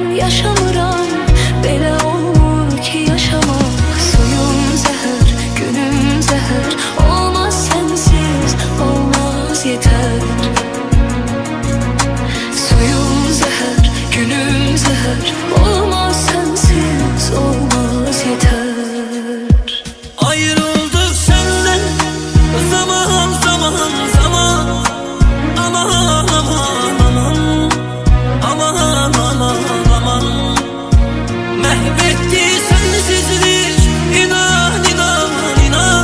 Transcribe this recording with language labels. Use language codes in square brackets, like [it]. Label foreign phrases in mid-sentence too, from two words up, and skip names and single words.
[az] yaşamıram. Belə olmur ki yaşamaq. Suyum zəhər, günüm zəhər. [tr] Olmaz sensiz, olmaz yeter. [az] Suyum zəhər, günüm zəhər. [tr] Olmaz sensiz, olmaz yeter. Ayrıldık senden zaman zaman zaman. Aman aman aman, aman aman aman. Mahvetti sensizlik, inan inan inan.